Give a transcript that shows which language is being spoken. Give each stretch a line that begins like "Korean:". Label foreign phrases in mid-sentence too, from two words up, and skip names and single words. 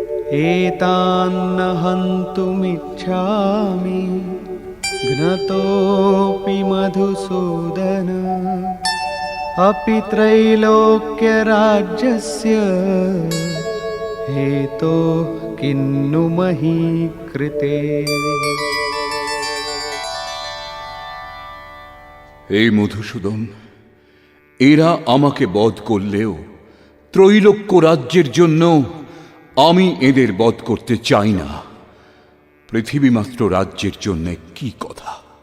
Sanskrit: एतान्न हन्तुमिच्छामि घ्नतोऽपि मधुसूदन अपि त्रैलोक्यराज्यस्य हेतोः किन्नु मही कृते।
Bangla: হে মধুসূদন, এরা আমাকে বধ করলেও ত্রৈলোক্য রাজ্যের জন্য আমি এদের বধ করতে চাই না। পৃথিবীমাত্র রাজ্যের জন্য কি কথা।